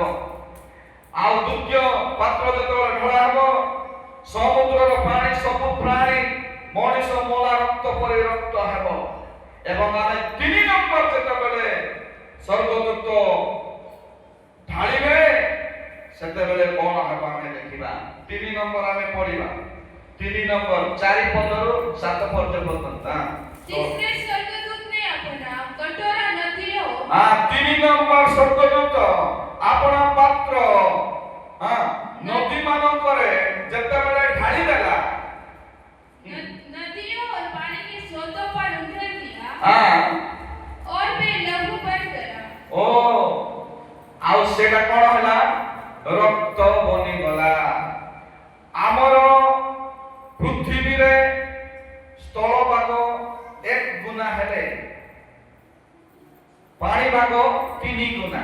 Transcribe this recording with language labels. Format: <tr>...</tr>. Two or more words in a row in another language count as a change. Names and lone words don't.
<or>ଆଉ ଦ୍ୱିତୀୟ ପାତ୍ର ଯେତେବେଳେ ଢଳା ହେବ, ସମୁଦ୍ରର ପାଣି ସବୁ ପ୍ରାଣୀ ମଣିଷ ମଲା ରକ୍ତ ପରି ରକ୍ତ ହେବ। ଏବଂ ଆମେ 3 ନମ୍ବର ଯେତେବେଳେ ସ୍ୱର୍ଗଦୂତ ଢାଳିବେ, ସେତେବେଳେ କଣ ହେବ ଆମେ ଦେଖିବା। 3 ନମ୍ବର ଆମେ ପଢିବା। 3 ନମ୍ବର 4 ପଦରୁ 7 ପର୍ଯ୍ୟନ୍ତ।</or> <hi>तीसरे स्वर्गदूत ने अपना कटोरा नदियों</hi> <or>3 ନମ୍ବର ସ୍ୱର୍ଗଦୂତ ଆପଣା ପାତ୍ର ନଦୀ ମାନଙ୍କରେ ଯେତେବେଳେ ଢାଳି ଦେଲା,</or> <hi>नदियों और पानी के स्रोतों पर उंडेल दिया और वे लहू बन गया।</hi> <or>ଓ ଆଉ ସେଟା କଣ ହେଲା? ରକ୍ତ ବନିଗଲା। ଆମର ପୃଥିବୀରେ ସ୍ଥଳଭାଗ 1 ଗୁଣା ହେଲେ ପାଣିଭାଗ 3 ଗୁଣା।</or>